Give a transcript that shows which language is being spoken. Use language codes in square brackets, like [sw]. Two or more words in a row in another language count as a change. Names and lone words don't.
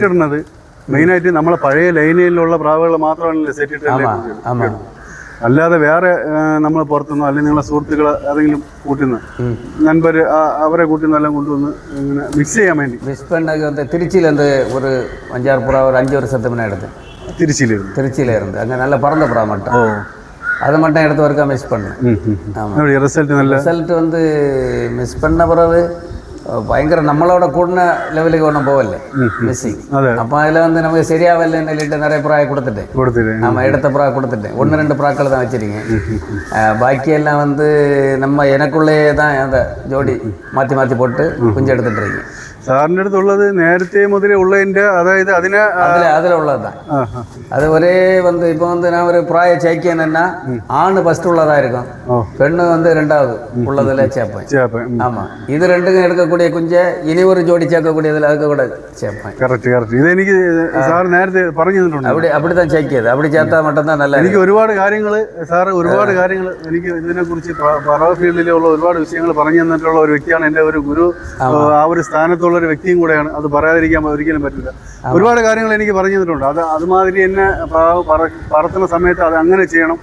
[ml] ഇടുന്നത് മെയിനായിട്ട് നമ്മളെ പഴയ ലൈനിലുള്ള പ്രാവുകൾ മാത്രമല്ല സെറ്റ് ഇട്ട്, അല്ലാതെ വേറെ നമ്മൾ പുറത്തുനിന്നോ അല്ലെങ്കിൽ നിങ്ങളെ സുഹൃത്തുക്കളെ ഏതെങ്കിലും കൂട്ടുന്ന നൻപർ അവരെ കൂട്ടുന്ന എല്ലാം കൊണ്ടുവന്ന് ഇങ്ങനെ മിക്സ് ചെയ്യാൻ വേണ്ടി [ta] மிஸ் பண்ணது வந்து திருச்சியிலேருந்து ஒரு 5-6 புறா ஒரு 5 வருஷத்துக்கு முன்னாடி எடுத்தேன். திருச்சியில இருந்து அங்கே நல்ல பறந்த புறா மட்டும், அதை மட்டும் எடுத்து வரைக்கா மிஸ் பண்ணேன். ஆமாம், ரிசல்ட் வந்து மிஸ் பண்ண பிறகு பயங்கர நம்மளோட கூடின லெவலுக்கு ஒன்றும் போகல மிஸ்ஸிங். அப்போ அதில் வந்து நமக்கு சரியாகலன்னு சொல்லிட்டு நிறைய புறாவை கொடுத்துட்டேன். நம்ம எடுத்த புறா கொடுத்துட்டேன். 1-2 புறாக்கள் தான் வச்சுருக்கேன். பாக்கியெல்லாம் வந்து நம்ம எனக்குள்ளேயே தான் அந்த ஜோடி மாற்றி போட்டு குஞ்சு எடுத்துட்டு இருக்கேன். [ml] സാറിൻ്റെ അടുത്തുള്ളത് നേരത്തെ മുതലേ ഉള്ളതിൻ്റെ, അതായത് [ta] அதில் உள்ளது தான். அது ஒரே வந்து இப்போ வந்து நான் ஒரு பிராய சேர்க்கணுன்னா ஆண் ஃபர்ஸ்ட் உள்ளதாக இருக்கும், பெண்ணு வந்து 2வது உள்ளதில் சேர்ப்பேன். ஆமாம், இது 2க்கும் எடுக்கக்கூடிய குஞ்சை இனி ஒரு ஜோடி சேர்க்கக்கூடியதில் அதுக்கு கூட சேர்ப்பேன். [ml] കറക്റ്റ്. ഇതെനിക്ക് സാർ നേരത്തെ പറഞ്ഞു തന്നിട്ടുണ്ട്. [ta] அப்படி தான் சேர்க்கிയത്. அப்படி சேர்த்தா மட்டும்தான் നല്ല. [ml] എനിക്ക് ഒരുപാട് കാര്യങ്ങൾ എനിക്ക് ഇതിനെക്കുറിച്ച് പറവ ഫീൽഡിലുള്ള ഒരുപാട് വിഷയങ്ങൾ പറഞ്ഞു തന്നിട്ടുള്ള ഒരു വ്യക്തിയാണ് എൻ്റെ ഒരു ഗുരു. ആ ഒരു സ്ഥാനത്തുള്ള ഒരു വ്യക്തിയും കൂടെയാണ്. അത് പറയാതിരിക്കാൻ ഒരിക്കലും പറ്റില്ല. ഒരുപാട് കാര്യങ്ങൾ എനിക്ക് പറഞ്ഞു തന്നിട്ടുണ്ട്. അതുമാതിരി എന്നെ പ്രാവ് പറത്തുന്ന സമയത്ത് അത് അങ്ങനെ ചെയ്യണം.